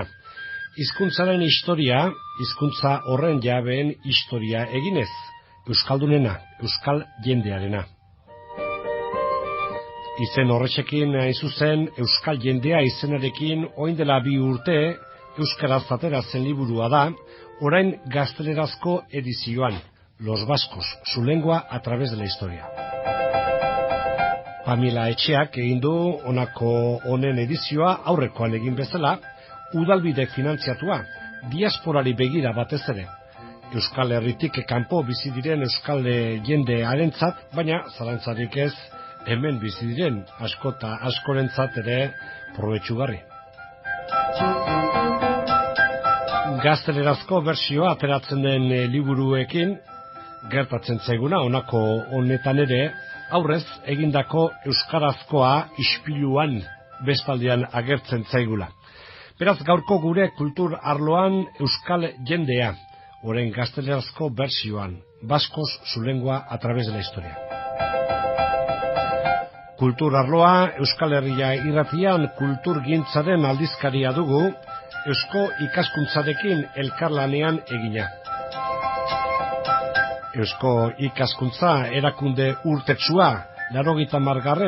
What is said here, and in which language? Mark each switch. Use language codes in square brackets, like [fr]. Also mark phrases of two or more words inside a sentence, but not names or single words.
[eu] Hizkuntzaren historia, hizkuntza horren jabeen historia eginez, euskaldunena, euskal jendearena. Izen horretxekin hain zuzen, euskal jendea izenarekin orain dela 2 urte euskaraz atera zen liburua da, orain gaztelerazko edizioan, [es] Los Vascos, su lengua a través de la historia. [eu] Pamela Etxeak egin du honako honen edizioa aurrekoan egin bezala, udalbide finantziatua, diasporari begira batez ere. Euskal Herritik kanpo bizi diren euskal jende harentzat, baina zalantzarik ez hemen bizi diren asko eta askorentzat ere probetxugarri. Gaztelerazko bertsioa ateratzen den liburuekin, gertatzen zaiguna honako honetan ere, aurrez egindako euskarazkoa ispiluan bestaldean agertzen zaigula. Beraz gaurko gure kultur arloan euskal jendea, orain gaztelerazko bertsioan, [es] Vascos, su lengua a través de la historia. [eu] Kultur arloa Euskal Herria irratian kulturgintzaren aldizkaria dugu, eusko ikaskuntzarekin elkarlanean egina. Eusko ikaskuntza erakunde urtetsua, 80.